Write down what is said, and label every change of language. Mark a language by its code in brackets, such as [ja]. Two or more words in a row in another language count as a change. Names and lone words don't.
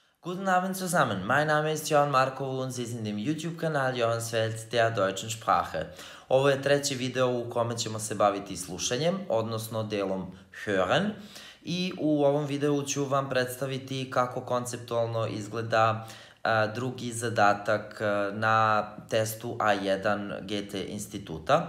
[de] Guten Abend zusammen, mein Name ist Johan Markovo und Sie sind im YouTube-kanal Johansfeld der deutschen Sprache. [sr] Ovo je treći video u kome ćemo se baviti slušanjem, odnosno delom hören. I u ovom videu ću vam predstaviti kako konceptualno izgleda drugi zadatak na testu A1 GT instituta.